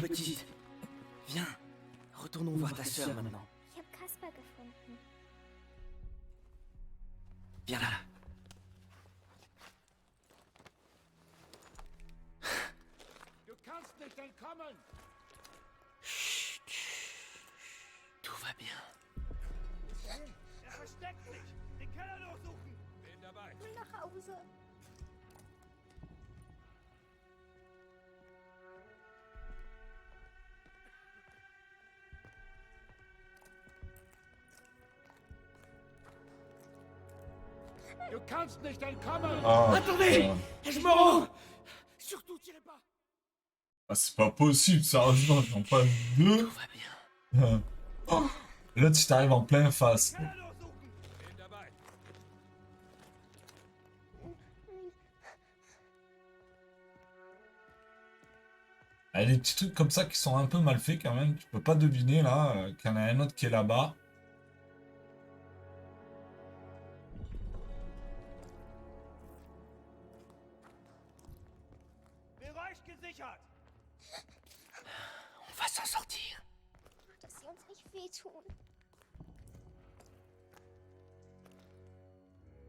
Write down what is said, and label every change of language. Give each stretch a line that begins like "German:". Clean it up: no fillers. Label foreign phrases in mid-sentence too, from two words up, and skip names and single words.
French: Petite, viens. Retournons voir ta sœur maintenant.
German: Ich habe Kasper gefunden.
French: Viens là.
German: Du kannst nicht entkommen.
French: Chut, chut. Tout va bien.
German: Er versteckt sich. Den Keller durchsuchen. Bin dabei. Ich will nach Hause. Du kannst nicht entkommen.
French: Ah, Attendez! putain. Je me rends! Surtout, tirez pas. Ah, c'est pas possible, sérieusement, j'en passe deux. Tout va bien. Oh. Là, tu t'arrives en plein face.
German: Keller durchsuchen. Bin dabei.
French: Il y a des petits trucs comme ça qui sont un peu mal faits quand même. Tu peux pas deviner là qu'il y en a un autre qui est là-bas.
German: Bereich gesichert.
French: On va s'en sortir.
German: Dass sie uns nicht wehtun.